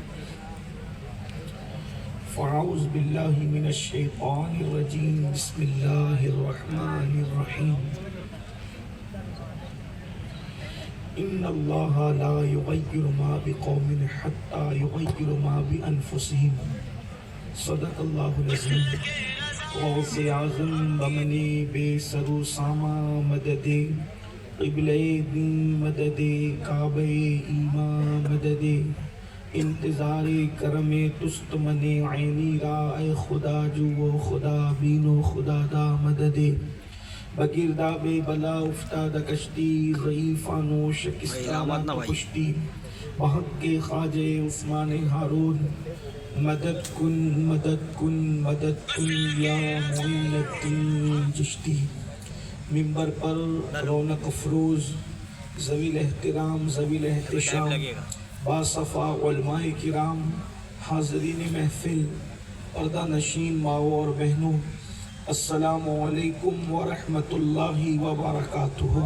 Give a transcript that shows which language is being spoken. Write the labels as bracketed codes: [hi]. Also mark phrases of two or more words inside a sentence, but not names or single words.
[ar] فاعوذ باللہ من الشیطان الرجیم، بسم اللہ الرحمن الرحیم۔ ان اللہ لا یغیر ما بقوم حتی یغیر ما بانفسهم، صدق اللہ العظیم۔ [fa] غوث اعظم بمنی بے سر و ساما مدد، قبلہ دین مدد، کعبہ ایمان مدد، انتظار کرم تست من عینی را، اے خدا جو و خدا بین و خدا دا مدد۔ بگرداب بلا افتاد کشتی، ضعیفان و شکستان پشتی، بحق کے خواجہ عثمان ہارون، مدد کن مدد کن مدد کن یا معین الدین چشتی۔ [ur] ممبر پر رونق افروز، ذوی الاحترام ذوی الاحتشام، باصفا علماء کرام، حاضرین محفل، پردہ نشین ماؤں اور بہنوں، [ar] السلام علیکم ورحمۃ اللہ وبرکاتہ۔